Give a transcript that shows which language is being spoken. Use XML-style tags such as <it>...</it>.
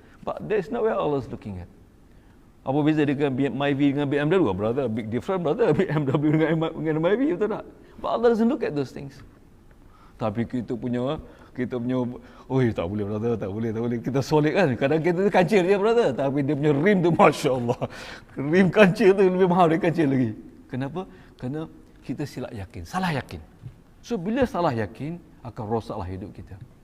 <en>But that's not where Allah is looking at.</en> <ms>Apa beza dengan MyV dengan BMW?</ms> <en>Brother, big difference, brother.</en> <ms>BMW dengan MyV, betul tak?</ms> <en>But Allah doesn't look at those things.</en> <ms>Tapi kita punya, tak boleh brother, tak boleh. Kita solid kan. Kadang kita tu kancil je brother. Tapi dia punya rim tu, Masya Allah. Rim kancil tu lebih mahal dari kancil lagi. Kenapa? Kerana kita silap yakin, salah yakin. So bila salah yakin, akan rosaklah hidup kita.</ms>